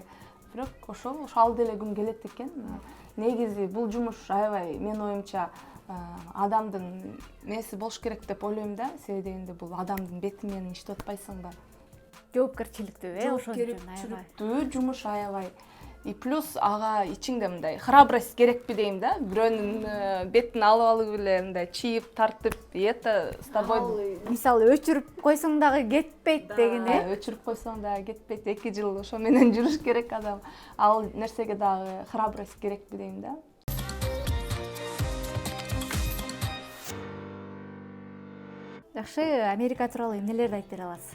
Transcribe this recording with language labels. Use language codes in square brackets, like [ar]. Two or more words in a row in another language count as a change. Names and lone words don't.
[ky] Бирок ошол деле күн келет экен. Негизи бул жумуш аябай менин оюмча адамдын неси болуш керек деп ойлойм да. Себеби дегенде бул адамдын бети менен иштеп атпайсың ба? Жоопкерчиликтүү, ошон үчүн аябай. Жоопкерчиликтүү жумуш аябай. [ru] И плюс [ky] ага ичиңде мындай храбрость керекпи дейм да. Бирөөнүн бетин алып алып эле мындай чийип тартып, [ru] это с тобой [ky] Мисалы өчүрүп койсоң дагы кетпейт деген өчүрүп койсоң дагы кетпейт. 2 жыл ошо менен жүрүш керек адам. Ал нерсеге дагы храбрость керекпи дейм да. Жакшы, Америка тууралуу эмнелерди айтып бере аласыз?